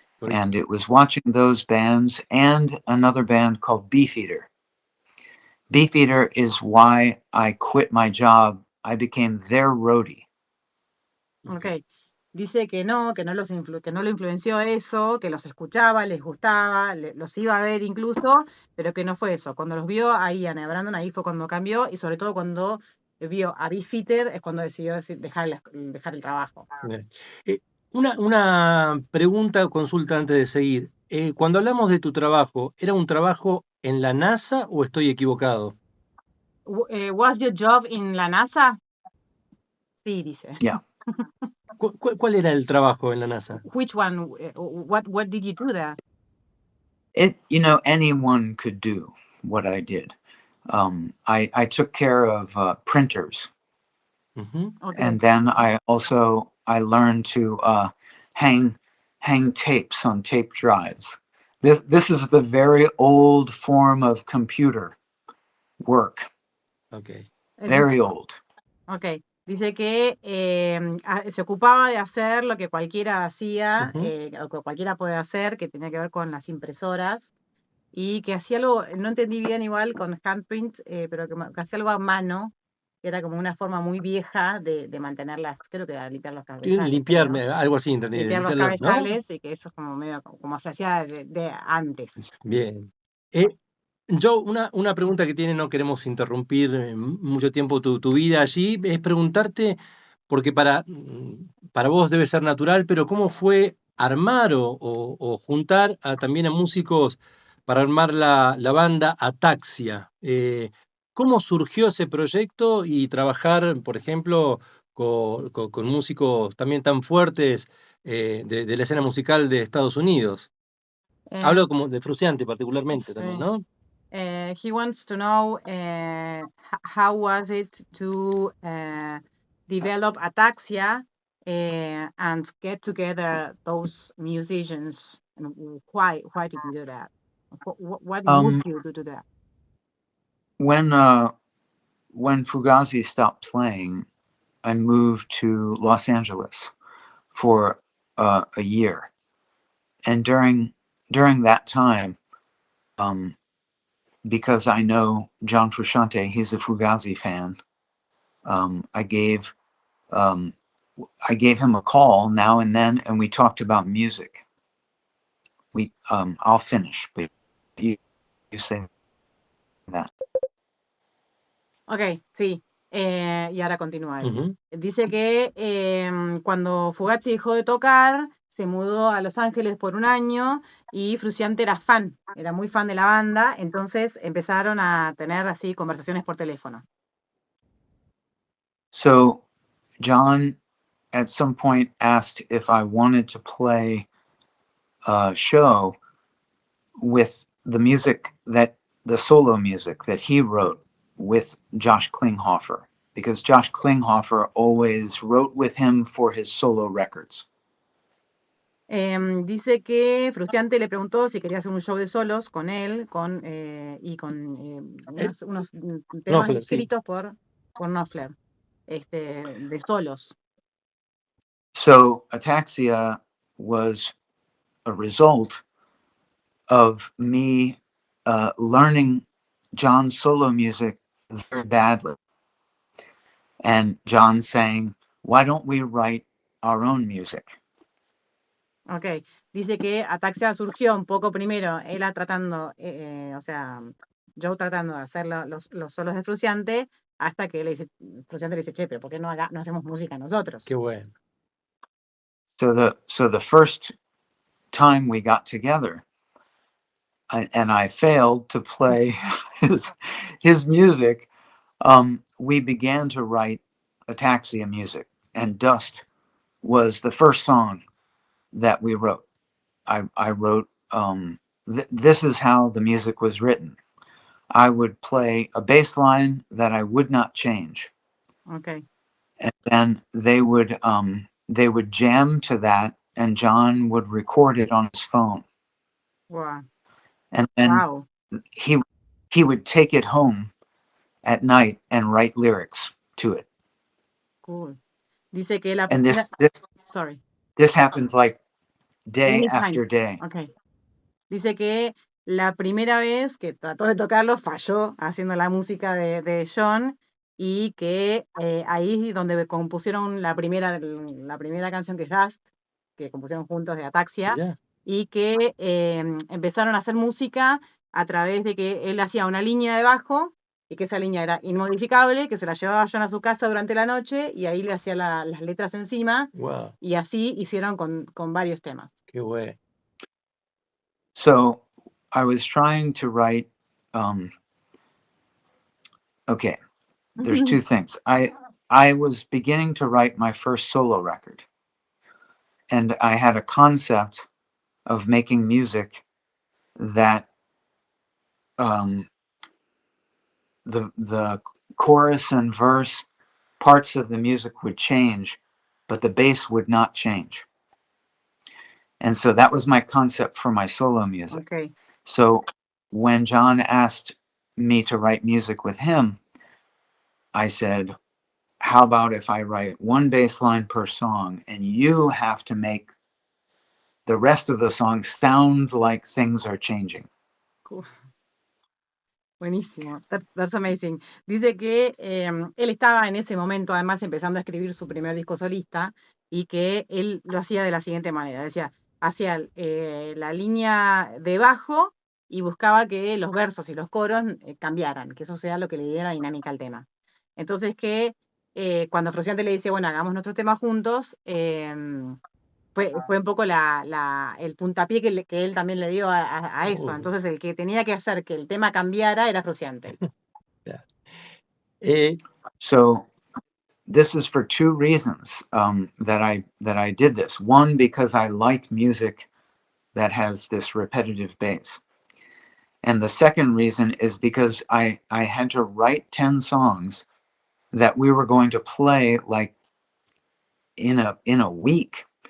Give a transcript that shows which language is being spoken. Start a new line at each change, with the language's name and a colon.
English: And it was watching those bands and another band called Beefeater. Beefeater is why I quit my job. I became their roadie. Okay.
Spanish: Dice que no lo influenció eso, que los escuchaba, les gustaba, los iba a ver incluso, pero que no fue eso. Cuando los vio a Ian y a Brandon, ahí fue cuando cambió, y sobre todo cuando vio a Beefeater es cuando decidió dejar el trabajo. Una pregunta o consulta antes de seguir. Cuando hablamos de tu trabajo, ¿era un trabajo en la NASA o estoy equivocado?
English: Was your job in la NASA?
Spanish: Sí, dice.
English: Yeah.
Spanish: ¿Cuál era el trabajo en la NASA?
English: Which one? What did you do there? Anyone could do what I did. I took care of printers. Okay. And then I learned to hang tapes on tape drives. This is the very old form of computer work. Okay. Very old. Okay.
Spanish: Dice que se ocupaba de hacer lo que cualquiera hacía, o que cualquiera puede hacer, que tenía que ver con las impresoras, y que hacía algo, no entendí bien igual con handprint, pero que hacía algo a mano, que era como una forma muy vieja de mantenerlas, creo que era limpiar los cabezales. Limpiarme, ¿no? Algo así, entendí. Limpiar los cabezales, ¿no? Y que eso es como medio como se hacía de antes. Bien. Joe, una pregunta que tiene, no queremos interrumpir mucho tiempo tu vida allí, es preguntarte, porque para vos debe ser natural, pero ¿cómo fue armar o juntar también a músicos para armar la banda Ataxia? ¿Cómo surgió ese proyecto y trabajar, por ejemplo, con músicos también tan fuertes de la escena musical de Estados Unidos? Eh, Hablo como de Frusciante particularmente también, sí. ¿no?
English: He wants to know how was it to develop Ataxia and get together those musicians, and why did you do that? What moved you to do that? When Fugazi stopped playing, I moved to Los Angeles for a year, and during that time, because I know John Frusciante, he's a Fugazi fan. I gave him a call now and then, and we talked about music. I'll finish, but you say that.
Spanish: Ok, sí. Y ahora continúa él. Ujú. Dice que cuando Fugazi dejó de tocar, se mudó a Los Ángeles por un año y Frusciante era muy fan de la banda, entonces empezaron a tener así conversaciones por teléfono.
English: So John at some point asked if I wanted to play a show with the solo music that he wrote with Josh Klinghoffer, because Josh Klinghoffer always wrote with him for his solo records.
Spanish: Dice que Frusciante le preguntó si quería hacer un show de solos con él y con unos temas Knopfler, sí. escritos por Knopfler, de solos.
English: So Ataxia was a result of me learning John's solo music very badly, and John saying, "Why don't we write our own music?"
Spanish: Ok, dice que Ataxia surgió un poco primero, ella tratando, o sea, Joe tratando de hacer los solos de Frusciante, hasta que Frusciante le dice, che, pero ¿por qué no hacemos música nosotros? Qué bueno.
English: So the first time we got together, and I failed to play his music, we began to write Ataxia music, and Dust was the first song that we wrote. I wrote, this is how the music was written. I would play a bass line that I would not change. Okay. And then they would jam to that, and John would record it on his phone. Wow. And then Wow. he would take it home at night and write lyrics to it. Cool.
Spanish: Dice que
English: And this happened like day after day. Okay.
Spanish: Dice que la primera vez que trató de tocarlo falló haciendo la música de John, y que ahí es donde compusieron la primera canción, que es Dust, que compusieron juntos, de Ataxia. Mirá. Y que empezaron a hacer música a través de que él hacía una línea de bajo y que esa línea era inmodificable, que se la llevaba John a su casa durante la noche y ahí le hacía las letras encima. Wow. Y así hicieron con varios temas. Qué bueno.
English: So I was trying to write, okay, there's two things. I was beginning to write my first solo record, and I had a concept of making music that the chorus and verse parts of the music would change, but the bass would not change. And so that was my concept for my solo music. Okay. So when John asked me to write music with him, I said, how about if I write one bass line per song and you have to make the rest of the song sound like things are changing? Cool.
Spanish: Buenísimo,
English: that's amazing.
Spanish: Dice que él estaba en ese momento además empezando a escribir su primer disco solista, y que él lo hacía de la siguiente manera. Decía, hacía la línea de bajo y buscaba que los versos y los coros cambiaran, que eso sea lo que le diera dinámica al tema. Entonces que cuando Frusciante le dice, bueno, hagamos nuestro tema juntos, fue un poco el puntapié que él también le dio a eso. Entonces el que tenía que hacer que el tema cambiara era Frusciante.
English: So this is for two reasons that I did this. One, because I like music that has this repetitive bass. And the second reason is because I had to write 10 songs that we were going to play like in a week.